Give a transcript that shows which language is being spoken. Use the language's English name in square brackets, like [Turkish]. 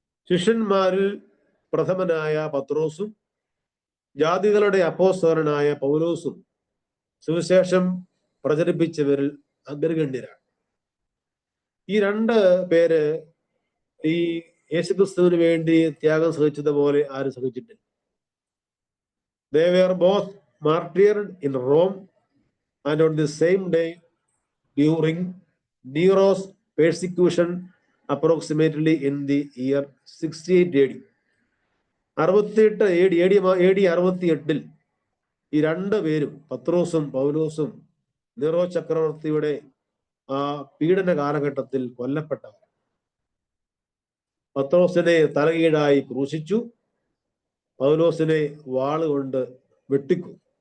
[Malayalam] ശിഷ്യന്മാരിൽ പ്രഥമനായ പത്രോസും ജാതികളുടെ അപ്പോസ്തലനായ പൗലോസും സുവിശേഷം പ്രചരിപ്പിച്ചവരിൽ അഗ്രഗണ്യരാണ്. ഈ രണ്ട് പേര് ഈ യേശുക്രിസ്തുവിന് വേണ്ടി ത്യാഗം സഹിച്ചതുപോലെ ആരും സഹിച്ചിട്ടില്ല. [English] They were both martyred in Rome and on the same day during Nero's persecution approximately in the year 68 AD. [Malayalam] 68 ഈ രണ്ടു പേരും പത്രോസും പൗലോസും നീറോ ചക്രവർത്തിയുടെ ആ പീഡന കാലഘട്ടത്തിൽ കൊല്ലപ്പെട്ടവർ. പത്രോസിനെ തലകീഴായി ക്രൂശിച്ചു, പൗലോസിനെ വാളുകൊണ്ട് വെട്ടിക്കും.